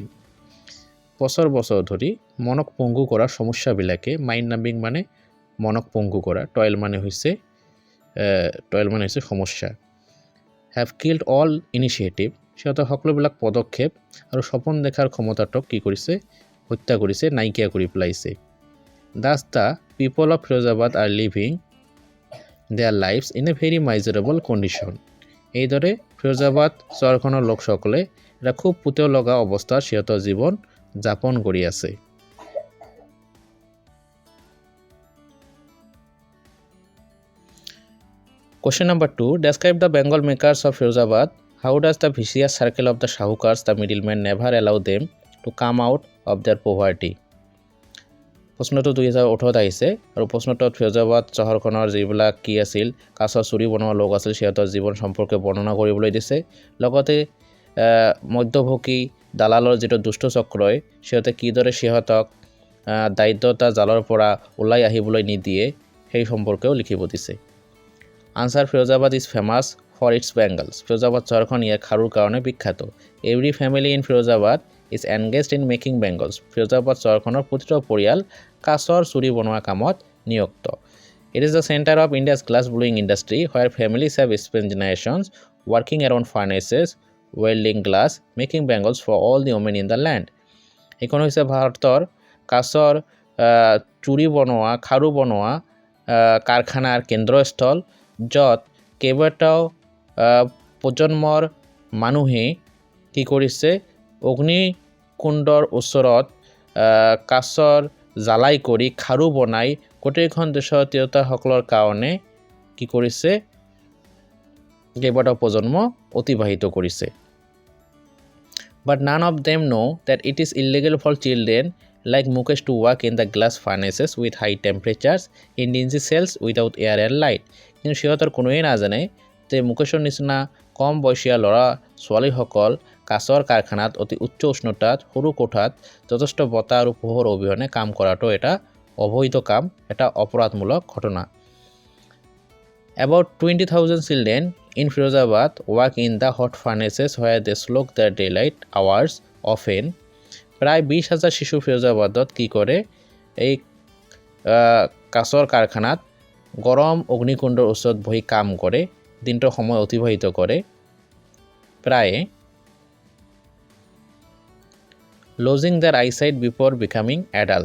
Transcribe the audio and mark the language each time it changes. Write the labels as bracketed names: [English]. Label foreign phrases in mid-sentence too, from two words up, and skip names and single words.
[Assamese] বছৰ বছৰ ধৰি মনক পংগু কৰা সমস্যাবিলাকে, [English] mind numbing [Assamese] মানে মনক পংগু কৰা, টইল মানে হৈছে সমস্যা। [English] have killed all initiative, [Assamese] সিহঁতৰ সকলোবিলাক পদক্ষেপ আৰু সপোন দেখাৰ ক্ষমতাটোক কি কৰিছে, হত্যা কৰিছে, নাইকিয়া কৰি পেলাইছে। [English] Thus the people of Firozabad are living their lives in a very miserable condition. [Assamese] এইদৰে ফিৰোজাবাদ চহৰখনৰ লোকসকলে এটা খুব পুতৌ লগা অৱস্থাত সিহঁতৰ জীৱন যাপন কৰি আছে। [English] Question number 2. Describe the Bengal makers of Firozabad. How does the vicious circle of the Shahukars, the middlemen, never allow them to come out of their poverty? [Assamese] প্ৰশ্নটো 2018 আহিছে আৰু প্ৰশ্নটোত ফিৰোজাবাদ চহৰখনৰ যিবিলাক কি আছিল, কাছৰ চুৰি বনোৱা লোক আছিল, সিহঁতৰ জীৱন সম্পৰ্কে বৰ্ণনা কৰিবলৈ দিছে। লগতে মধ্যভোগী দালালৰ যিটো দুষ্ট চক্ৰই সিহঁতে কিদৰে সিহঁতক দায়িত্বতা জালৰ পৰা ওলাই আহিবলৈ নিদিয়ে সেই সম্পৰ্কেও লিখিব দিছে। [English] answer: Firozabad is famous for its bangles. [Assamese] ফিৰোজাবাদ চহৰখন ইয়াৰ খাৰুৰ কাৰণে বিখ্যাত। [English] every family in Firozabad is engaged in making bangles. [Assamese] ফিৰোজাবাদ চহৰখনৰ প্ৰতিটো পৰিয়াল কাছৰ চুৰি বনোৱা কামত নিযুক্ত। [English] it is the centre of India's glass blowing industry where families have spent generations working around furnaces, welding glass, making bangles for all the women in the land. [Assamese] এইখন হৈছে ভাৰতৰ কাছৰ চুৰি বনোৱা, খাৰু বনোৱা কাৰখানাৰ কেন্দ্ৰস্থল, য'ত কেইবাটাও প্ৰজন্মৰ মানুহে কি কৰিছে, অগ্নিকুণ্ডৰ ওচৰত কাছৰ জ্বালাই কৰি খাৰু বনাই গোটেইখন দেশৰ তিৰোতাসকলৰ কাৰণে কি কৰিছে, কেইবাটাও প্ৰজন্ম অতিবাহিত কৰিছে। [English] But none of them know that it is illegal for children like Mukesh to work in the glass furnaces with high temperatures in dingy cells without air and light. [Assamese] কিন্তু সিহঁতৰ কোনোৱে নাজানে যে মুকেশৰ নিচিনা কম বয়সীয়া ল'ৰা ছোৱালীসকল কাছৰ কাৰখানাত অতি উচ্চ উষ্ণতাত সৰু কোঠাত যথেষ্ট বতাহ আৰু পোহৰ অবিহনে কাম কৰাটো এটা অবৈধ কাম, এটা অপৰাধমূলক ঘটনা। [English] About 20,000 children in Firozabad work in the hot furnaces where they slog their daylight hours often. [Assamese] প্ৰায় 20,000 শিশু ফিৰোজাবাদত কি কৰে, এই কাছৰ কাৰখানাত গৰম অগ্নিকুণ্ডৰ ওচৰত বহি কাম কৰে, দিনটোৰ সময় অতিবাহিত কৰে। [English] prior losing their eyesight before becoming adults.